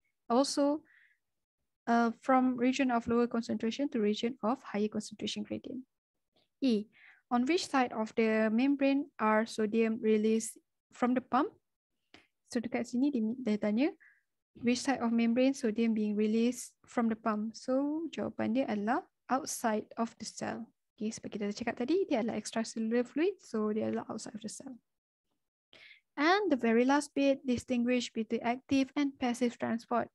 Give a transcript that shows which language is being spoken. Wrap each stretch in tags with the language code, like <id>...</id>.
<en>Also, from region of lower concentration to region of higher concentration gradient. E. On which side of the membrane are sodium released from the pump? So</en> <ms>dekat sini dia tanya,</ms> <en>which side of membrane sodium being released from the pump? So</en> <ms>jawapan dia adalah</ms> <en>outside of the cell.</en> <ms>Okay, seperti kita cakap tadi, dia adalah extracellular fluid, so dia adalah</ms> <en>outside of the cell. And the very last bit, distinguish between active and passive transport.</en>